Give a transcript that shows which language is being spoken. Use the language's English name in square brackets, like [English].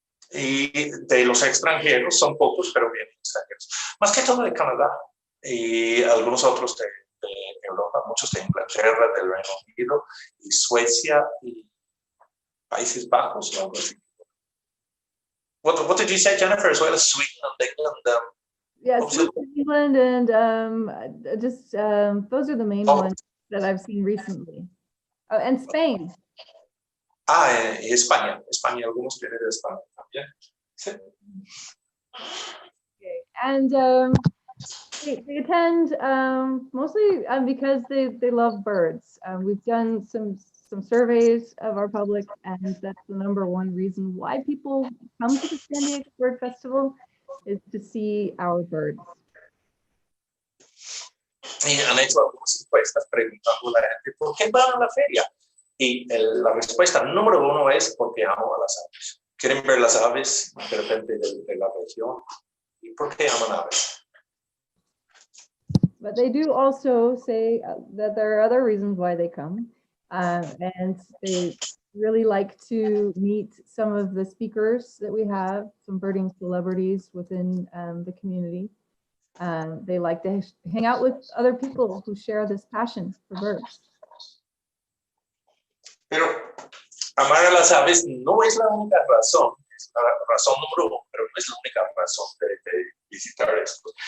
[Spanish] Y de los extranjeros, son pocos, pero vienen extranjeros. Más que todo de Canadá y algunos otros de Europa, muchos de Inglaterra, del Reino Unido y Suecia y Países Bajos o algo así. [English] What did you say, Jennifer? As well as Sweden and England? Yes, Sweden, England, and those are the main ones that I've seen recently. Oh, and Spain. [Spanish] Y España. España, algunos vienen de España también. Sí. [English] Okay. And they attend mostly because they love birds. We've done some surveys of our public, and that's the #1 reason why people come to the San Diego Bird Festival is to see our birds. [Spanish] Y han hecho algunas encuestas preguntando a la gente por qué van a la feria. Y la respuesta #1 es porque amo a las aves. Quieren ver las aves de repente de la región. ¿Y por qué aman aves? [English] But they do also say that there are other reasons why they come. And they really like to meet some of the speakers that we have, some birding celebrities within the community. They like to hang out with other people who share this passion for birds. [Spanish] Pero amar a las aves no es la única razón, es la razón #1, pero no es la única razón de visitar esto.